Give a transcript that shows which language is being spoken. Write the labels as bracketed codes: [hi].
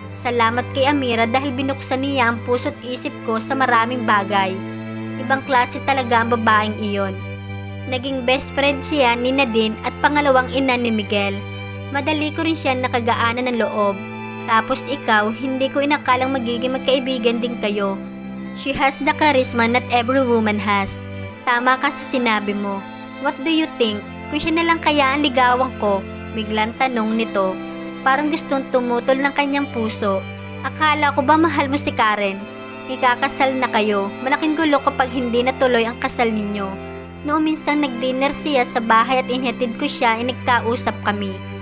[tl] Salamat kay Amira dahil binuksan niya ang puso't isip ko sa maraming bagay. Ibang klase talaga ang babaeng iyon. Naging best friend siya ni Nadine at pangalawang ina ni Miguel. Madali ko rin siya nakagaanan ng loob. Tapos ikaw, hindi ko inakalang magiging magkaibigan din kayo. [en] She has the charisma not every woman has. [tl] Tama ka sa sinabi mo. [en] What do you think? [tl] Kung siya na lang kaya ang ligawan ko? Biglang tanong nito. Parang gustong tumutol ng kanyang puso. Akala ko ba mahal mo si Karen? Ikakasal na kayo. Malaking gulo kapag hindi natuloy ang kasal ninyo. Noong minsan nag-dinner siya sa bahay at inhatid ko siya ay nagkausap kami.